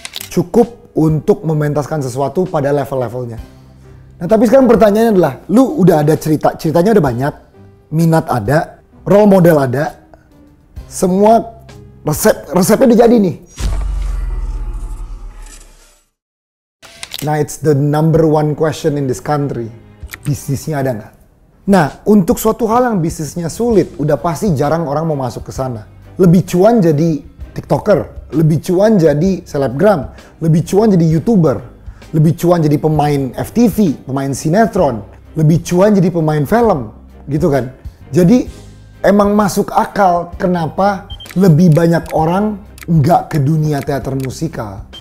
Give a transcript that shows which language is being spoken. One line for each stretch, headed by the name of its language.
Indonesian: Cukup untuk mementaskan sesuatu pada level-levelnya. Nah tapi sekarang pertanyaannya adalah, lu udah ada ceritanya udah banyak, minat ada, role model ada, semua resepnya udah jadi nih.
English: Nah it's the number 1 question in this country.
Indonesian: Bisnisnya ada nggak? Nah, untuk suatu hal yang bisnisnya sulit, udah pasti jarang orang mau masuk ke sana. Lebih cuan jadi TikToker, lebih cuan jadi selebgram, lebih cuan jadi YouTuber, lebih cuan jadi pemain FTV, pemain sinetron. lebih cuan jadi pemain film, gitu kan. Jadi emang masuk akal kenapa lebih banyak orang nggak ke dunia teater musikal.